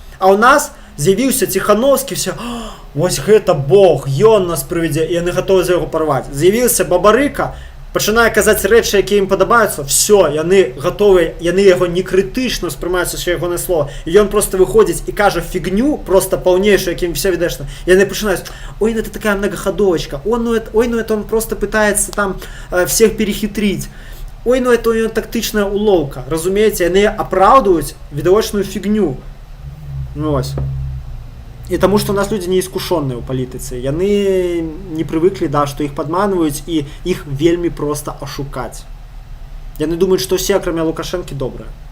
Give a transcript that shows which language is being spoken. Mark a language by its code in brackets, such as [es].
[be] А ў нас з'явіўся Ціхановскі, все, вось гэта Бог, ён нас прывядзе, і яны гатовы за яго парваць. З'явіўся Бабарыка, пачынае казаць рэчы, якія ім падабаюцца, все, яны гатовыя, яны яго не крытычна ўспрымаюць усе ягоныя слова. І ён просто выходзіць і кажа фігню, просто паўнейшую, якім все відэшна. І яны пачынаюць, [ru] ой, ну это такая многоходовочка, ой, ну это он просто пытается там всех перехитрить. Ой, ну это у него тактичная уловка. [be] Разумеете, яны апраўдваюць відавочную фігню. Ну вось. І таму, што у нас людзі неіскушонныя ў палітыцы. Яны не прывыклі, да, што іх падманваюць і іх вельмі проста ашукаць. Яны думаюць, што ўсе, акрамя Лукашэнкі, добрыя.